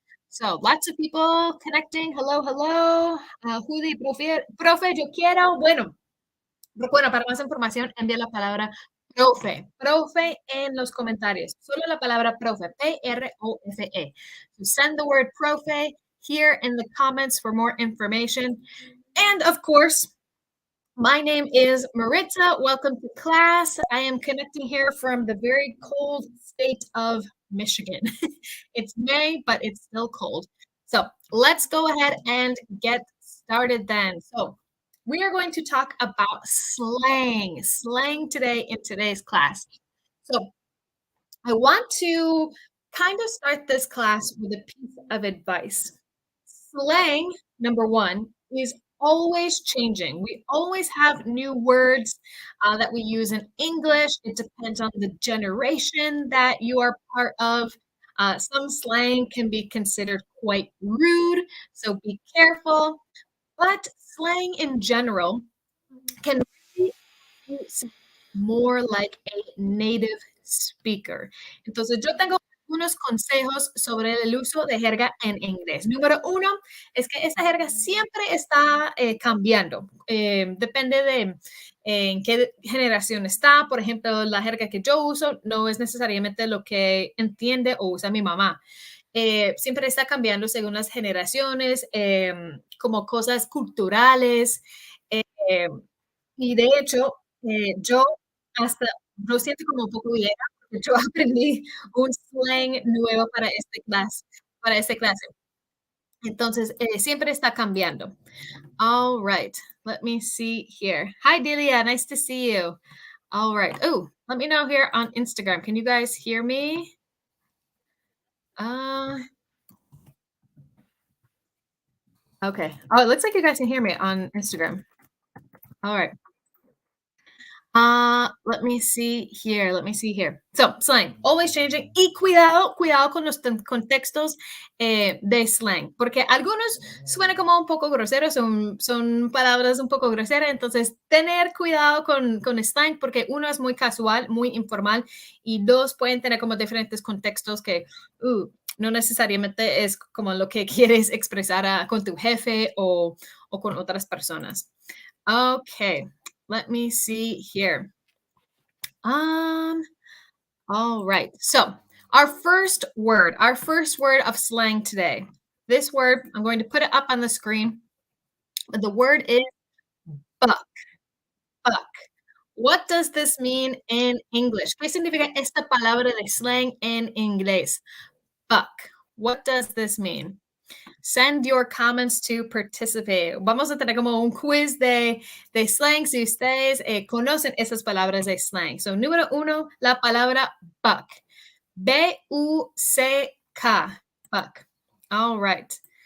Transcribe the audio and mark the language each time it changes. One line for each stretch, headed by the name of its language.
English: So, lots of people connecting. Hello, hello.
Spanish: Judy, profe, yo quiero. Bueno, para más información, envía la palabra profe en los comentarios. Solo la palabra profe, P-R-O-F-E.
English: So send the word profe here in the comments for more information. And of course, my name is Maritza. Welcome to class. I am connecting here from the very cold state of Michigan. It's May, but it's still cold. So let's go ahead and get started then. So we are going to talk about slang today in today's class. So I want to kind of start this class with a piece of advice. Slang, number one, is always changing. We always have new words that we use in English. It depends on the generation that you are part of. Some slang can be considered quite rude, so be careful. But slang in general can really more like a native speaker.
Spanish: Entonces, yo tengo unos consejos sobre el uso de jerga en inglés. Número uno es que esa jerga siempre está cambiando. Depende de en qué generación está. Por ejemplo, la jerga que yo uso no es necesariamente lo que entiende o usa mi mamá. Siempre está cambiando según las generaciones, como cosas culturales. eh, y de hecho, yo hasta yo siento como un poco vieja, porque yo aprendí un slang nuevo para esta clase. Entonces, siempre está cambiando.
English: All right, let me see here. Hi, Delia, nice to see you. All right. Oh, let me know here on Instagram. Can you guys hear me? Uh, okay. Oh, it looks like you guys can hear me on Instagram. All right. Let me see here. Let me see here. So, slang, always changing.
Spanish: Y cuidado, cuidado con los contextos de slang, porque algunos suenan como un poco groseros, son palabras un poco groseras, entonces tener cuidado con slang, porque uno es muy casual, muy informal, y dos pueden tener como diferentes contextos que no necesariamente es como lo que quieres expresar con tu jefe o con otras personas.
English: Okay. Let me see here. Um, all right. So, our first word of slang today. This word, I'm going to put it up on the screen. The word is buck. Buck. What does this mean in English?
Spanish: ¿Qué significa esta palabra de slang en inglés?
English: Buck. What does this mean? Send your comments to participate.
Spanish: Vamos a tener como un quiz de slang si ustedes conocen esas palabras de slang. So, número uno, la palabra buck. B-U-C-K. Buck.
English: All right.